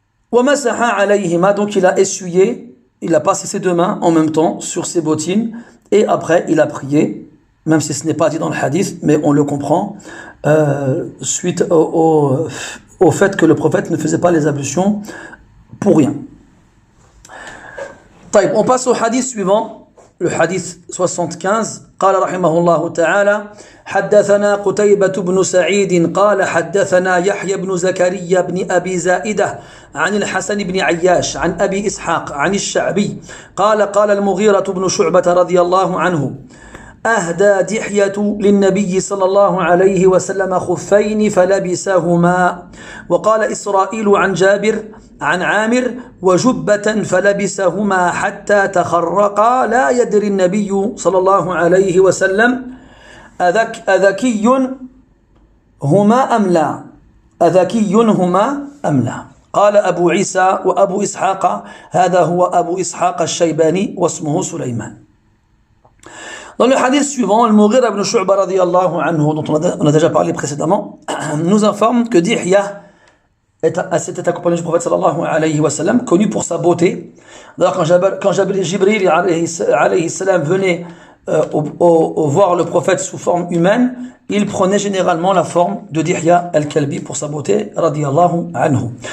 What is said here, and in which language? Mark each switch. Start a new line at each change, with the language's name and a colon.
Arabic: Wa masaha alayhima,
French: donc il a essuyé, il a passé ses deux mains en même temps sur ses bottines, et après il a prié, même si ce n'est pas dit dans le hadith, mais on le comprend, suite au fait que le prophète ne faisait pas les ablutions pour rien.
Arabic: طيب,
French: on passe au hadith suivant, le hadith 75.
Arabic: قال رحمه الله تعالى: حدثنا قتيبة بن سعيد قال حدثنا يحيى بن زكريا بن أبي زائدة عن الحسن بن عياش عن أبي إسحاق عن الشعبي قال قال المغيرة بن شعبة رضي الله عنه: أهدى دحية للنبي صلى الله عليه وسلم خفين فلبسهما. وقال إسرائيل عن جابر عن عامر: وجبة فلبسهما حتى تخرقا لا يدري النبي صلى الله عليه وسلم أذكي هما أم لا، أذكي هما أم لا. قال أبو عيسى وأبو إسحاق: هذا هو أبو إسحاق الشيباني واسمه سليمان.
French: Dans le hadith suivant, Al-Mughira ibn Shu'ba radiyallahu anhu, dont on a déjà parlé précédemment, nous informe que Dihya c'était accompagné du prophète sallallahu alayhi wa sallam, connu pour sa beauté. D'ailleurs, quand Jibril alayhi salam venait voir le prophète sous forme humaine, il prenait généralement la forme de Dihya al-Kalbi pour sa beauté, radiyallahu anhu.